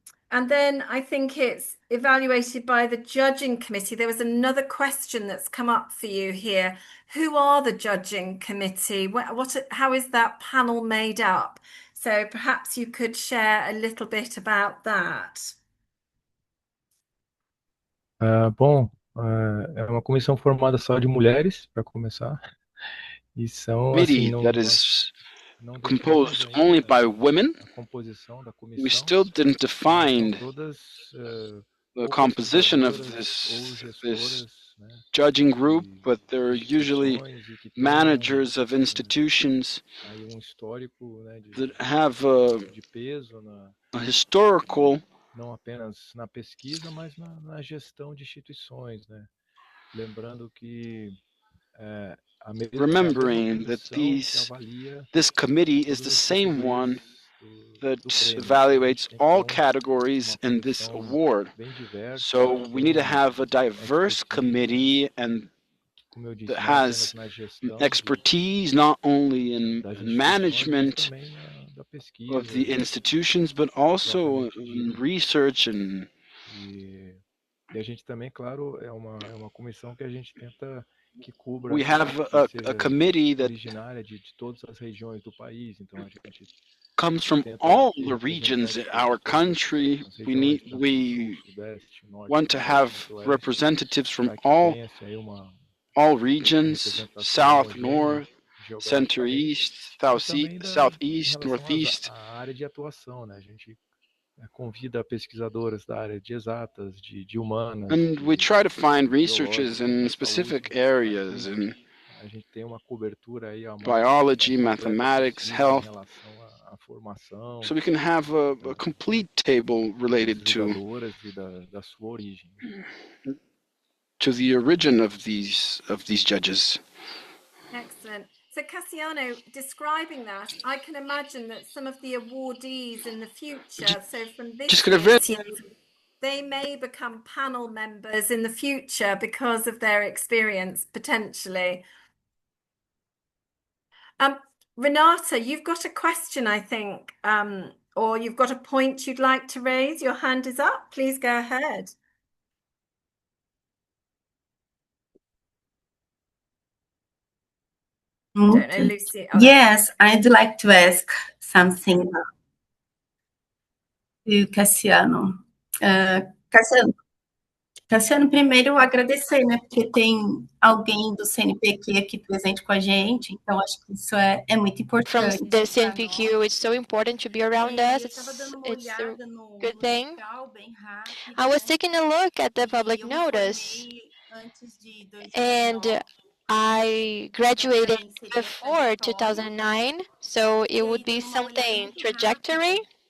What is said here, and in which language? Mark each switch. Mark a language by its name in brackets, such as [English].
[English] And then I think it's evaluated by the judging committee. There was another question that's come up for you here. Who are the judging committee? How is that panel made up? So perhaps you could share a little bit about that. [Portuguese] Bom, é uma comissão formada só de mulheres, para começar. E são, assim, [English] That is composed only by women. We still didn't define the composition of this judging group, but they're usually managers of institutions that have a historical [Portuguese] não apenas na pesquisa, mas na gestão de instituições, né? Lembrando que [English] remembering that this committee is the same one that evaluates all categories in this award. So we need to have a diverse committee and that has expertise not only in management of the institutions, but also in research and [Portuguese] a gente também, claro, é uma comissão que a gente tenta que cubra [English] we have a committee that [Portuguese] de todas as regiões do país, então a gente [English] comes from all the regions in our country. We want to have representatives from all regions, south, north, center, east, southeast, northeast. [Portuguese] A área de atuação, né? A gente convida pesquisadoras da área de exatas, de humanas. [English] And we try to find researchers in specific areas in [Portuguese] a gente tem uma cobertura aí [English] biology, mathematics, health. [Portuguese] A formação. [English] So we can have a complete table related to the origin of these judges. Excellent. So Cassiano, describing that, I can imagine that some of the awardees in the future, so from this year, they may become panel members in the future because of their experience, potentially. Renata, you've got a question, I think, or you've got a point you'd like to raise, your hand is up. Please go ahead. Don't know, Lucy. Oh, yes, I'd like to ask something to Cassiano. [Portuguese] Cassiano, primeiro agradecer, né, porque tem alguém do CNPq aqui presente com a gente, então acho que isso é muito [English] From [Portuguese] importante. [English] the CNPq, it's so important to be around us. It's a good thing. I was taking a look at the public notice, and I graduated before 2009, so it would be something trajectory.